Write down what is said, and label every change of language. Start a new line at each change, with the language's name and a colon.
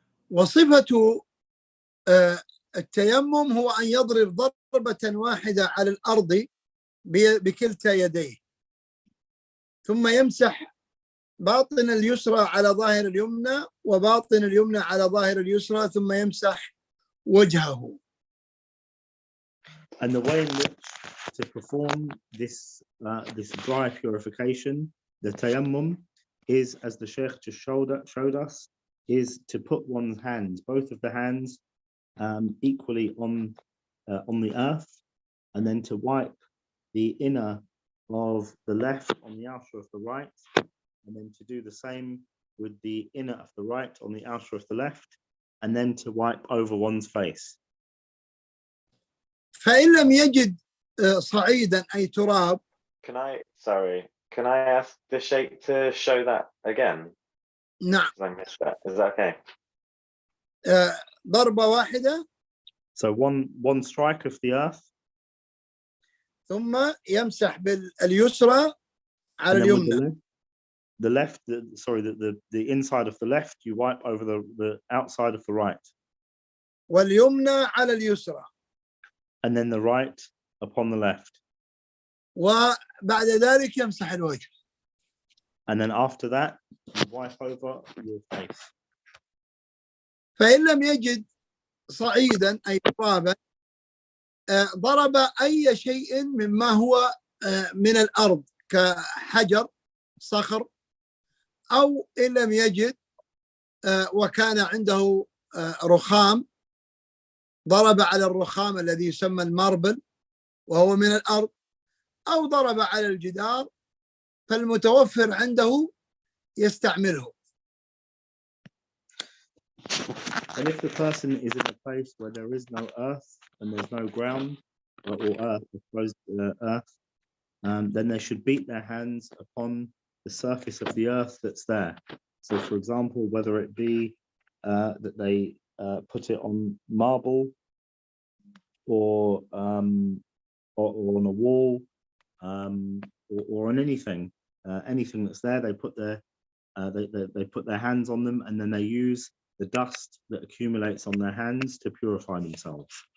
Arabic: وصفة التيمم هو أن يضرب ضربة واحدة على الأرض بكلتا يديه ثم يمسح باطن اليسرى على ظاهر اليمنى وباطن اليمنى على ظاهر اليسرى ثم يمسح وجهه.
English: And the way in which to perform this dry purification, the tayammum, is, as the Sheikh just showed us, is to put one's hands, both of the hands, equally on the earth, and then to wipe the inner of the left on the outer of the right, and then to do the same with the inner of the right on the outer of the left, and then to wipe over one's face.
Arabic: فإن لم يجد صعيدا أي تراب.
English: Can I ask the Sheikh to show that again?
Arabic: نعم.
English: Because I missed that. Is that okay?
Arabic: ضربة واحدة.
English: So one strike of the earth.
Arabic: ثم يمسح باليسرى على اليمنى.
English: The inside of the left, you wipe over the outside of the right.
Arabic: واليمنى على اليسرى.
English: And then the right upon the left.
Arabic: وبعد ذلك يمسح الوجه.
English: And then after that, you wipe over your face.
Arabic: فإن لم يجد صعيدا أي ترابا ضرب أي شيء مما هو من الأرض كحجر صخر، أو إن لم يجد وكان عنده رخام ضرب على الرخام الذي يسمى الماربل وهو من الأرض، أو ضرب على الجدار، فالمتوفر عنده يستعمله.
English: And if the person is in a place where there is no earth and there's no ground or earth, exposed earth, then they should beat their hands upon the surface of the earth that's there. So, for example, whether it be that they put it on marble or on a wall or on anything that's there, they put their hands on them, and then they use the dust that accumulates on their hands to purify themselves.